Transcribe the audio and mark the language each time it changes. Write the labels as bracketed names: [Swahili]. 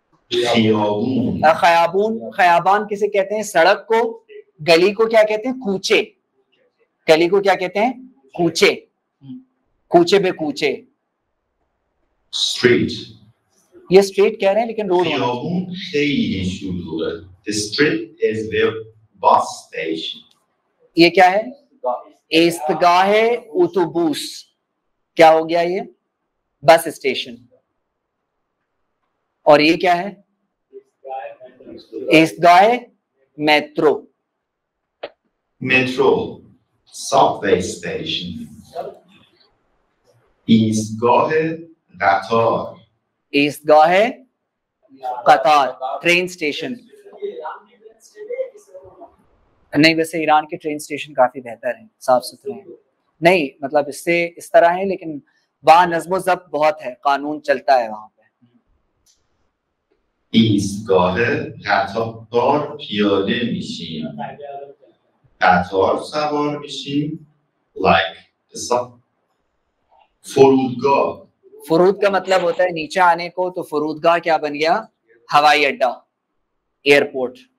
[Persian] खियाबून. [Hindi] खयाबून, खयाबान किसे कहते हैं, सड़क को. गली को क्या कहते हैं, कूचे. गली को क्या कहते हैं, कूचे. कूचे पे कूचे. [English] Street. [Hindi] ये स्ट्रीट कह रहे हैं लेकिन road. [Persian] खियाबून خیلی شلوغه. [English] The street is the bus station. [Hindi] ये क्या है, [Persian] इस्तगाह उतुबूस. [Hindi] क्या हो गया ये, बस स्टेशन. और ये क्या है, इस्तगाह मेट्रो. [English] Metro subway station. [Persian] ایستگاه قطار. इस्तगाह कतार, [Hindi] ट्रेन स्टेशन. नहीं, वैसे ईरान के ट्रेन स्टेशन काफी बेहतर हैं, साफ सुथरे हैं. नहीं मतलब इससे इस तरह है, लेकिन वहाँ नज़्म ज़ब्त बहुत है, कानून चलता है वहाँ पे. [Persian] ایستگاه قطار پیاده میشیم. قطار سوار میشیم. like فرودگاه. [Hindi] फरूद का मतलब होता है नीचे आने को, तो फरूदगाह क्या बन गया, हवाई अड्डा, एयरपोर्ट.